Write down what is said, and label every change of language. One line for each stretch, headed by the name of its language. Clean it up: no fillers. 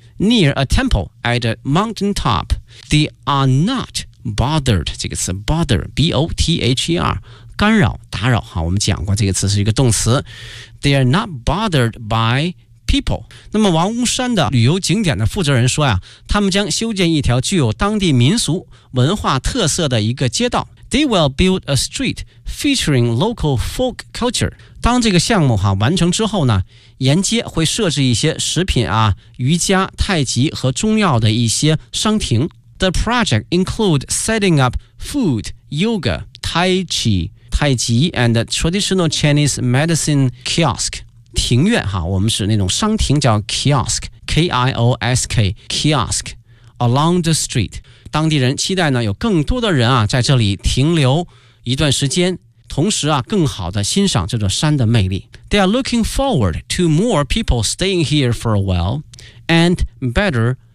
English: near a temple at a mountain top They are not bothered
Chinese: 这个词
English: bother B-O-T-H-E-R
Chinese: 干扰打扰哈我们讲过这个词是一个动词
English: They are not bothered by people.
Chinese: 那么王屋山的旅游景点的负责人说呀，他们将修建一条具有当地民俗文化特色的一个街道。
English: They will build a street featuring local folk culture.
Chinese: 当这个项目哈完成之后呢，沿街会设置一些食品啊、瑜伽、太极和中药的一些商亭。
English: The project includes setting up food, yoga, tai chi,
Chinese: 太极
English: and traditional Chinese medicine kiosk
Chinese: 庭院哈我们是那种商亭叫
English: kiosk K-I-O-S-K kiosk along the street
Chinese: 当地人期待呢有更多的人啊在这里停留一段时间同时啊更好的欣赏这座山的魅力
English: They are looking forward to more people staying here for a while and better